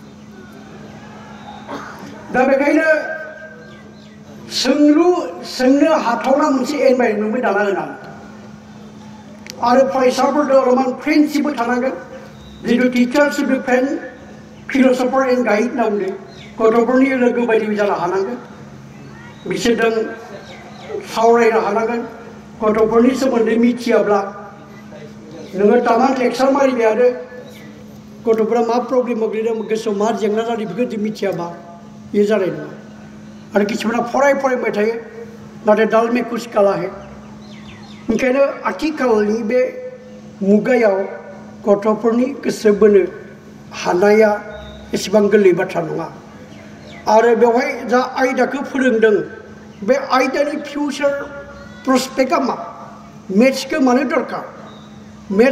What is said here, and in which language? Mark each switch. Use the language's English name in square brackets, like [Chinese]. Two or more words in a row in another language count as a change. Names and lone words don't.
[Bodo] दा बेखायनो सोंनो हाथावना मोनसे एनभाइरनमेन्टबो दाना होनांगोन आरो फरायसाफोरजों अलपमान फ्रेन्डशिपबो थानांगोन जितु [English] teacher should be friend philosopher and guide [Bodo] होनना बुंदों गथ'फोरनि लोगो बायदि जानो हानांगोन बिसोरजों सावरायनो हानांगोन गथ'फोरनि सोमोन्दै मिथियाब्ला नोङो तामान लेक्सार मारिबाय आरो गथ'फोरा मा प्रब्लेम गोग्लैदों गोसोआव मा जेंना जादों बेखौ जुदि मिथियाबा बे जानाय नङा आरो किसुमाना फरायबाय थायो नाथाय [Hindi] दाल में कुछ काला है [Bodo] ओंखायनो आथिखालनि बे मुगायाव गथ'फोरनि गोसो बोनो हानाया एसेबां गोरलै बाथ्रा नङा आरो बेवहाय जा आयदाखौ फोरोंदों बे आयदानि फिउचार प्रस्पेक्टआ मा मेथ्सखौ मानो दरकार मेथ्स